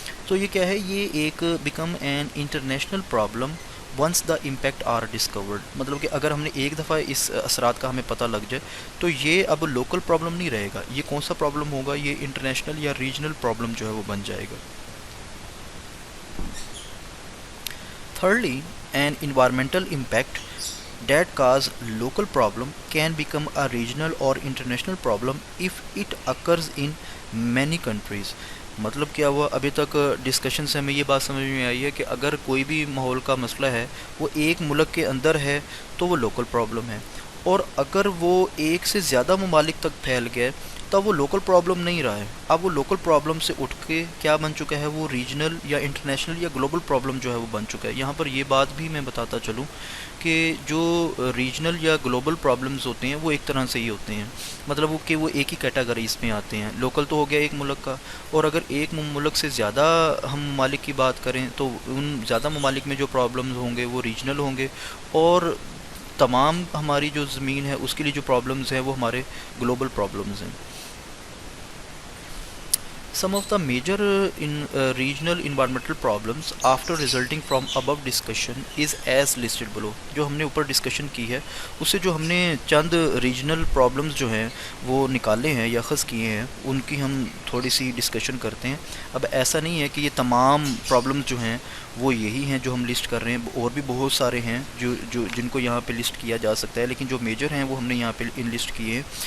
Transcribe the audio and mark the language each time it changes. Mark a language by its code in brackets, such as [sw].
[ur] تو یہ کیا ہے؟ یہ ایک [en] Become an international problem once the impact are discovered. [ur] مطلب کہ اگر ہم نے ایک دفعہ اس اثرات کا ہمیں پتہ لگ جائے تو یہ اب لوکل پرابلم نہیں رہے گا. یہ کون سا پرابلم ہوگا؟ یہ انٹرنیشنل یا ریجنل پرابلم جو ہے وہ بن جائے گا. [en] Thirdly, an environmental impact that cause local problem can become a regional or international problem if it occurs in many countries. [ur] مطلب کیا ہوا؟ ابھی تک ڈسکشن سے ہمیں یہ بات سمجھ میں آئی ہے کہ اگر کوئی بھی ماحول کا مسئلہ ہے وہ ایک ملک کے اندر ہے تو وہ لوکل پرابلم ہے، اور اگر وہ ایک سے زیادہ ممالک تک پھیل گیا تب وہ لوکل پرابلم نہیں رہا ہے. اب وہ لوکل پرابلم سے اٹھ کے کیا بن چکا ہے؟ وہ ریجنل یا انٹرنیشنل یا گلوبل پرابلم جو ہے وہ بن چکا ہے. یہاں پر یہ بات بھی میں بتاتا چلوں کہ جو ریجنل یا گلوبل پرابلمز ہوتے ہیں وہ ایک طرح سے ہی ہوتے ہیں، مطلب وہ کہ وہ ایک ہی کیٹیگریز میں آتے ہیں. لوکل تو ہو گیا ایک ملک کا، اور اگر ایک ملک سے زیادہ ہم ممالک کی بات کریں تو ان زیادہ ممالک میں جو پرابلمز ہوں گے وہ ریجنل ہوں گے، اور تمام ہماری جو زمین ہے اس کے لیے جو پرابلمز ہیں وہ ہمارے گلوبل پرابلمز ہیں. [en] Some of the major regional environmental problems after resulting from above discussion is as listed below. [ur] جو ہم نے اوپر ڈسکشن کی ہے اس سے جو ہم نے چند ریجنل پرابلمز جو ہیں وہ نکالے ہیں یا اخذ کیے ہیں ان کی ہم تھوڑی سی ڈسکشن کرتے ہیں. اب ایسا نہیں ہے کہ یہ تمام پرابلمز جو ہیں وہ یہی ہیں جو ہم لسٹ کر رہے ہیں، اور بھی بہت سارے ہیں جو جن کو یہاں پہ لسٹ کیا جا سکتا ہے، لیکن جو میجر ہیں وہ ہم نے یہاں پہ لسٹ کیے ہیں.